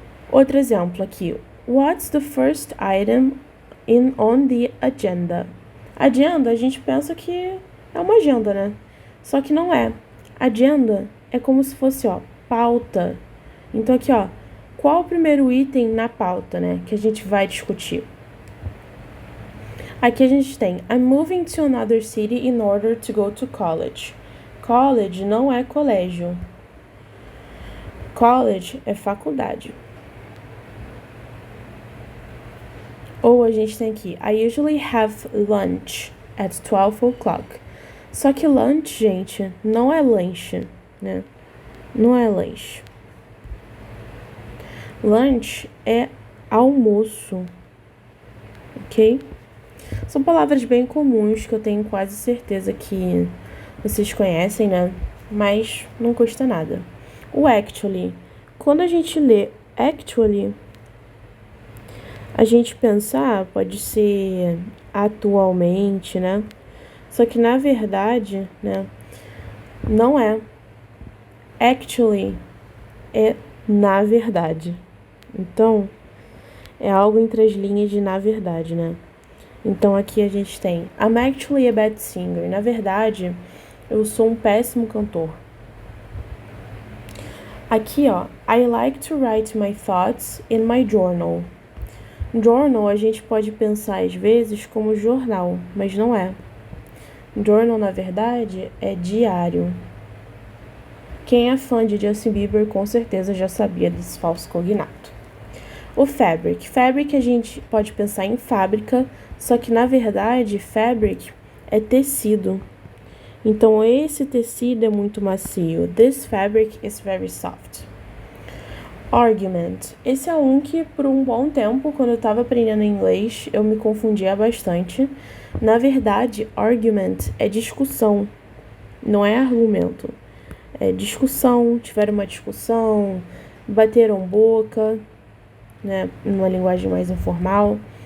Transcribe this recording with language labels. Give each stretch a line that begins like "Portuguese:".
Portuguese: Outro exemplo aqui.
English: What's the first item on the agenda?
Portuguese: Agenda, a gente pensa que é uma agenda, né? Só que não é. Agenda é como se fosse, ó, pauta. Então, aqui, ó, qual o primeiro item na pauta, né, que a gente vai discutir? Aqui a gente tem
English: I'm moving to another city in order to go to college.
Portuguese: College não é colégio. College é faculdade. Ou a gente tem aqui
English: I usually have lunch at 12 o'clock.
Portuguese: Só que lunch, gente, não é lanche, né? Não é lanche. Lunch é almoço, ok? São palavras bem comuns que eu tenho quase certeza que vocês conhecem, né? Mas não custa nada. O actually. Quando a gente lê actually, a gente pensa, pode ser atualmente, né? Só que na verdade, né? Não é. Actually é na verdade. Então, é algo entre as linhas de na verdade, né? Então, aqui a gente tem
English: I'm actually a bad singer.
Portuguese: Na verdade, eu sou um péssimo cantor. Aqui, ó,
English: I like to write my thoughts in my journal.
Portuguese: Journal a gente pode pensar às vezes como jornal, mas não é. Journal, na verdade, é diário. Quem é fã de Justin Bieber com certeza já sabia desse falso cognato. O fabric. Fabric a gente pode pensar em fábrica, só que na verdade fabric é tecido. Então esse tecido é muito macio.
English: This fabric is very soft. Argument.
Portuguese: Esse é um que por um bom tempo, quando eu estava aprendendo inglês, eu me confundia bastante. Na verdade, argument é discussão, não é argumento. É discussão, tiveram uma discussão, bateram boca, né, numa linguagem mais informal.